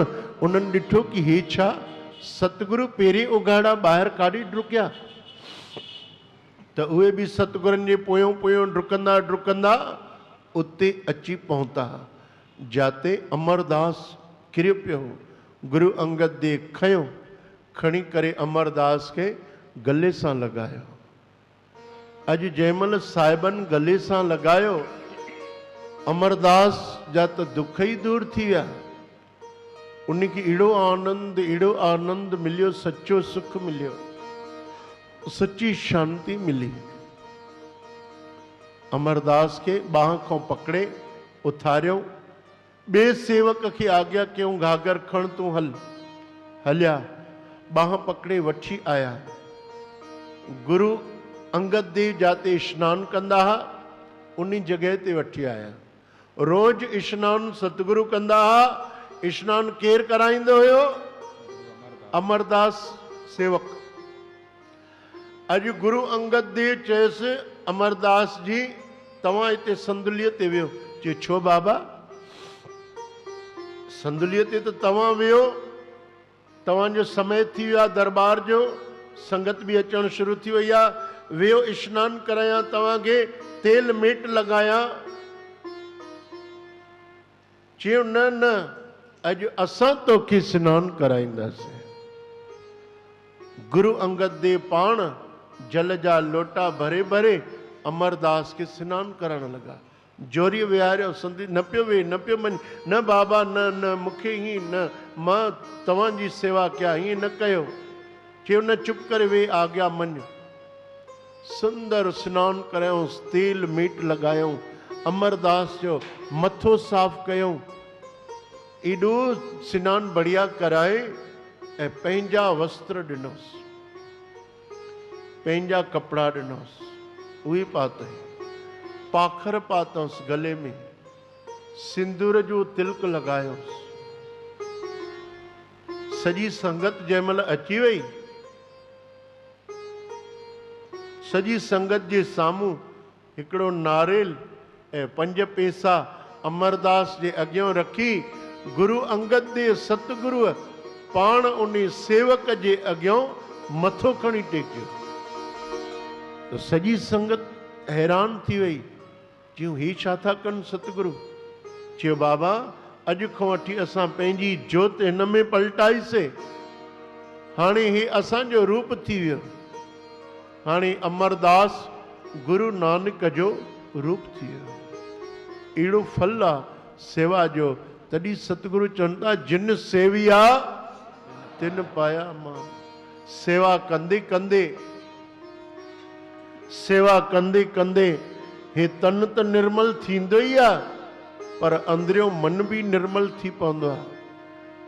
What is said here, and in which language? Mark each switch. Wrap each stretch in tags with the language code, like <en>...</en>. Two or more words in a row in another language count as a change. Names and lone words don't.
<sd>उन्हनि ॾिठो कि हे छा, सतगुरु पहिरीं उघाड़ा ॿाहिरि काॾे डुकिया। त उहे बि सतगुरनि जे पोयों पोयों डुकंदा डुकंदा उते अची पहुता, जाते अमरदास किरियो पियो। गुरु अंगद देव खयो, खणी करे अमरदास खे गले सां लॻायो। अॼु जंहिंमहिल साहिबनि गले सां लॻायो, अमरदास जा त दुख ई दूर थी विया। उनखे अहिड़ो आनंद मिलियो, सच्चो सुख मिलियो, सच्ची शांति मिली। अमरदास खे बाह खां पकड़े उथारियो, ॿिए सेवक खे आज्ञा कयूं घाघर खण तूं हल। हलिया, बाह पकड़े वठी आया। गुरु अंगद देव जाते स्नान कंदा हा, उन जगह ते वठी आया। रोज स्नान सतगुरु कंदा हा। स्नान केर कराईंदो हुयो? अमरदास सेवक। अॼु गुरु अंगद देव चयसि, अमरदास जी तव्हां हिते संदुलीअ ते वियो। चयो छो बाबा, संदुलीअ ते त तव्हां वियो, तव्हांजो समय थी वियो आहे दरबार जो, संगत बि अचणु शुरू थी वई आहे, वियो इश्नान करायां तव्हांखे, तेल मेट लॻायां। चयो न न, अॼु असां तोखे सनानु कराईंदासीं। गुरु अंगद देव पाण जल जा लोटा भरे भरे अमरदास खे सनानु करण लॻा। जोरीअ विहारियो, संदी न पियो वेह, न पियो मञ, न बाबा न न, मूंखे हीअं न, मां तव्हांजी सेवा कयां, हीअं न कयो। चयो न, चुप करे वेह, आज्ञा मञ। सुंदर सनानु करायूंसि, तेल मेट लॻायूं, अमरदास जो मथो साफ़ कयूं, एॾो सनानु बढ़िया कराए ऐं पंहिंजा वस्त्र ॾिनोसि, पंहिंजा कपिड़ा ॾिनोसि, उहे पातई, पाखर पातोसि गले में, सिंदूर जो तिलक लॻायोसि। सॼी संगत जंहिंमहिल अची वई, सॼी संगत जे साम्हूं हिकिड़ो नारेल ऐं 5 पैसा अमरदास जे अॻियां रखी, गुरु अंगद देव सतगुरुअ पाण उन सेवक जे अॻियां मथो खणी टेकियो। त सॼी संगत हैरान थी वई, चयूं ही छा था कनि सतगुरु? चयो बाबा, अॼु खां वठी असां पंहिंजी जोत हिन में पलटाईसीं, हाणे ही असांजो रूप थी वियो, हाणे अमरदास गुरु नानक जो रूप थी वियो। अहिड़ो फल आहे सेवा जो। तॾहिं सतगुरु चवनि था, जिन सेविया तिन पाया मां। सेवा कंदे कंदे, सेवा कंदे कंदे हे तन त निर्मल थींदो ई आहे, पर अंदरियों मन बि निर्मल थी पवंदो आहे।</sd>